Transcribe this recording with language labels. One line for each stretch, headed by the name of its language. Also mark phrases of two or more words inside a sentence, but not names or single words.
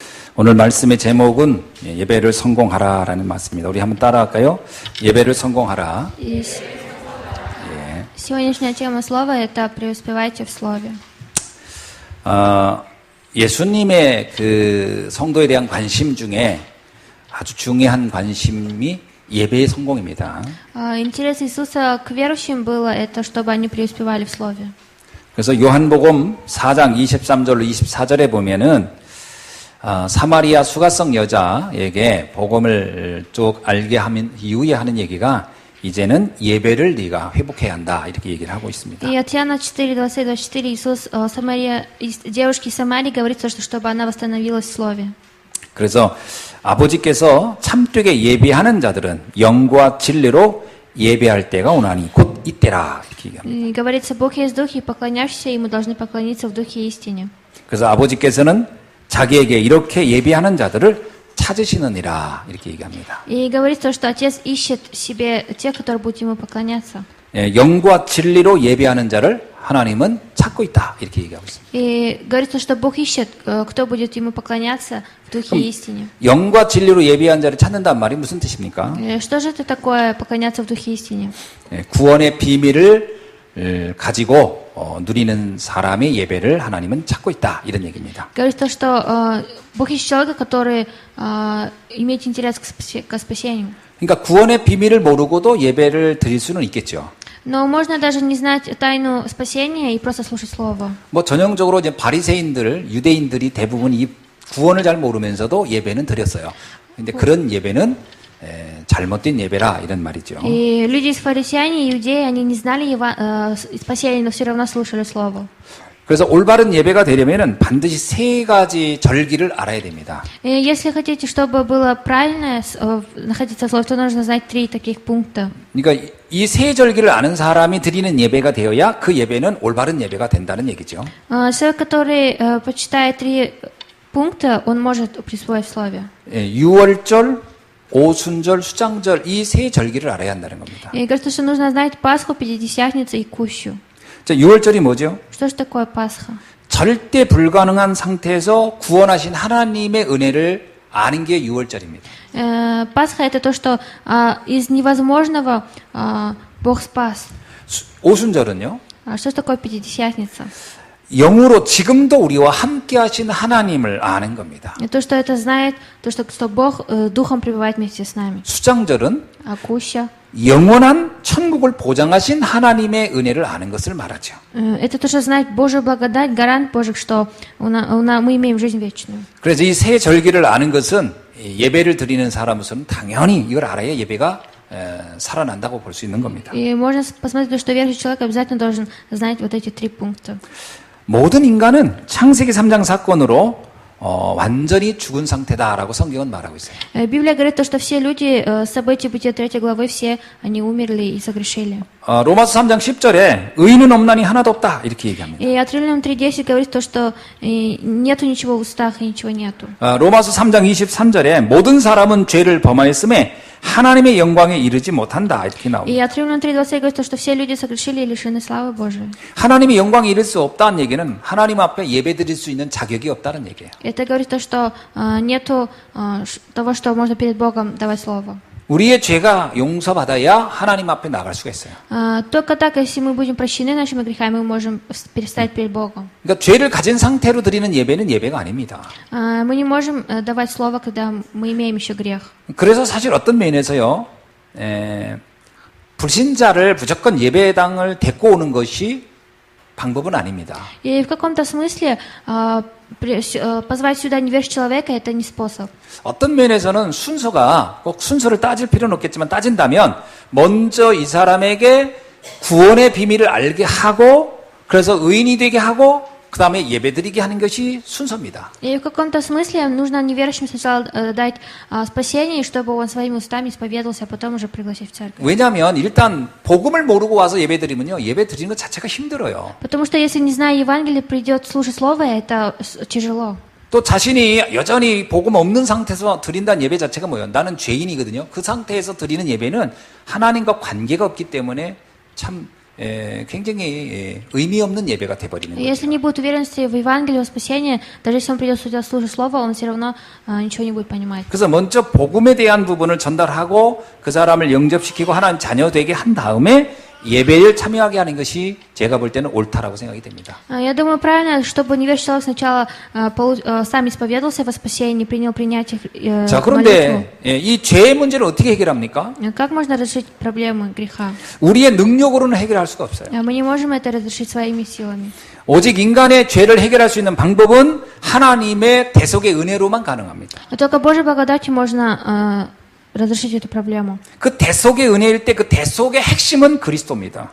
Korean: 오늘 말씀의 제목은 예배를 성공하라라는 말씀입니다. 우리 한번 따라할까요? 예배를 성공하라.
Russian: Сегодняшняя тема слова – это преуспевайте в слове.
Korean: 예수님의 그 성도에 대한 관심 중에 아주 중요한 관심이 예배의 성공입니다.
Russian: Интерес Иисуса к верующим было это, чтобы они преуспевали в слове.
Korean: 그래서 요한복음 4장 23절로 24절에 보면은 사마리아 수가성 여자에게 복음을 쭉 알게 하면 이후에 하는 얘기가 이제는 예배를 네가 회복해야 한다 이렇게 얘기를 하고 있습니다.
Russian: И от Иоанна 4:20-24 Иисус девушке из Самарии говорится, чтобы она восстановилась в слове.
Korean: 그래서 아버지께서 참되게 예배하는 자들은 영과 진리로 예배할 때가 오나니 곧 이때라 이렇게 얘기합니다.
Russian: И говорится, Бог есть дух, и поклоняющиеся Ему должны поклониться в духе и истине.
Korean: 그래서 아버지께서는 자기에게 이렇게 예배하는 자들을 찾으시느니라 이렇게 얘기합니다.
Russian: И говорится, что Отец ищет себе тех, которые будут Ему поклоняться.
Korean: 영과 진리로 예배하는 자를 하나님은 찾고 있다 이렇게 얘기하고 있습니다.
Russian: И говорится, что Бог ищет, кто будет Ему поклоняться в духе и истине.
Korean: 영과 진리로 예배한 자를 찾는단 말이 무슨 뜻입니까?
Russian: Что же это такое поклоняться в духе и истине?
Korean: 구원의 비밀을 가지고 누리는 사람의 예배를 하나님은 찾고 있다 이런 얘기입니다.
Russian: Говорится, что Бог ищет человека, который имеет интерес к спасению.
Korean: 그러니까 구원의 비밀을 모르고도 예배를 드릴 수는 있겠죠.
Russian: Но можно даже не знать тайну спасения и просто слушать слово.
Korean: 뭐 전형적으로 이제 바리새인들, 유대인들이 대부분 이 구원을 잘 모르면서도 예배는 드렸어요. 근데 그런 예배는 잘못된 예배라 이런 말이죠.
Russian: И люди из фарисеяне, иудеи, они не знали спасения, но все равно слушали слово.
Korean: 그래서 올바른 예배가 되려면은 반드시 세 가지 절기를 알아야 됩니다.
Russian: Если хотите, чтобы было правильно находиться в слове, то нужно знать 3 таких пункта.
Korean: 그러니까 이 세 절기를 아는 사람이 드리는 예배가 되어야 그 예배는 올바른 예배가 된다는 얘기죠.
Russian: Человек, который почитает 3 пункта, он может присвоить в слове.
Korean: 유월절, 오순절, 수장절 이 세 절기를 알아야 한다는 겁니다.
Russian: И говорится, что нужно знать Пасху, Пятидесятницу и Кущу.
Korean: 자, 유월절이 뭐죠?
Russian: Что же такое Пасха?
Korean: 절대 불가능한 상태에서 구원하신 하나님의 은혜를 아는 게 유월절입니다.
Russian: Пасха это то, что из невозможного Бог спас.
Korean: 오순절은요?
Russian: Что же такое Пятидесятница?
Korean: 영으로 지금도 우리와 함께 하신 하나님을 아는 겁니다.
Russian: И то, что это знает, то, что Бог Духом пребывает вместе с нами.
Korean: 수장절은
Russian: А Куща?
Korean: 영원한 천국을 보장하신 하나님의 은혜를 아는 것을 말하죠.
Russian: Это то, что знает Божью благодать, гарант Божий, что мы имеем жизнь вечную.
Korean: 그래서 이 세 절기를 아는 것은 예배를 드리는 사람으로서는 당연히 이걸 알아야 예배가 살아난다고 볼 수 있는 겁니다.
Russian: И можно посмотреть, что верующий человек обязательно должен знать вот эти 3 пункта.
Korean: 모든 인간은 창세기 3장 사건으로 완전히 죽은 상태다라고 성경은 말하고 있어요.
Russian: Библия говорит, что все люди, события Бытия 3 главы, все они умерли и согрешили.
Korean: 로마서 3장 10절에 의인은 없나니 하나도 없다 이렇게 얘기합니다.
Russian: И от Римлянам 3:10 говорит то, что нету ничего в устах и ничего нету.
Korean: 로마서 3장 23절에 모든 사람은 죄를 범하였음에 하나님의 영광에 이르지 못한다 이렇게
Russian: И
Korean: 나옵니다.
Russian: от Римлянам 3:20 говорит то, что все люди согрешили и лишены славы Божией.
Korean: 하나님의 영광에 이를 수 없다는 얘기는 하나님 앞에 예배드릴 수 있는 자격이 없다는 얘기예요.
Russian: Это говорит то, что нету того, что можно перед Богом давать слово.
Korean: 우리의 죄가 용서받아야 하나님 앞에 나갈 수가 있어요.
Russian: Только так, если мы будем прощены нашими грехами, мы можем перестать перед Богом.
Korean: 그러니까 죄를 가진 상태로 드리는 예배는 예배가 아닙니다.
Russian: Мы не можем давать слово, когда мы имеем еще грех.
Korean: 그래서 사실 어떤 면에서요, 불신자를 무조건 예배당을 데리고 오는 것이 방법은 아닙니다.
Russian: И в каком-то смысле позвать сюда неверующего человека это не способ.
Korean: 어떤 면에서는 순서가 꼭 순서를 따질 필요는 없겠지만 따진다면 먼저 이 사람에게 구원의 비밀을 알게 하고 그래서 의인이 되게 하고 그 다음에 예배드리게 하는 것이 순서입니다.
Russian: И в каком-то смысле нужно неверующим сначала дать спасение, чтобы он своими устами исповедовался, а потом уже пригласить в церковь.
Korean: 왜냐하면 일단 복음을 모르고 와서 예배드리면요, 예배드리는 것 자체가 힘들어요.
Russian: Потому что если не зная Евангелие, придет слушать слово, это тяжело.
Korean: 또 자신이 여전히 복음 없는 상태에서 드린다는 예배 자체가 뭐예요? 나는 죄인이거든요. 그 상태에서 드리는 예배는 하나님과 관계가 없기 때문에 참 굉장히 의미 없는 예배가 돼버리는
Russian: И если
Korean: 거죠.
Russian: не будет уверенности в Евангелии, в спасении, даже если он придет сюда слушать Слово, он все равно ничего не будет понимать.
Korean: 그래서 먼저 복음에 대한 부분을 전달하고 그 사람을 영접시키고 하나님 자녀 되게 한 다음에 예배를 참여하게 하는 것이 제가 볼 때는 옳다라고 생각이 됩니다.
Russian: Я думаю, правильно, чтобы неверующий человек сначала сам исповедовался во спасении, принял принятие
Korean: 자,
Russian: молитву.
Korean: 그런데 이 죄의 문제를 어떻게 해결합니까?
Russian: Как можно разрешить проблемы греха?
Korean: 우리의 능력으로는 해결할 수가 없어요.
Russian: Мы не можем это разрешить своими силами.
Korean: 오직 인간의 죄를 해결할 수 있는 방법은 하나님의 대속의 은혜로만 가능합니다.
Russian: Только Божьей благодатью можно разрешить эту проблему.
Korean: 그 대속의 은혜일 때 그 대속의 핵심은 그리스도입니다.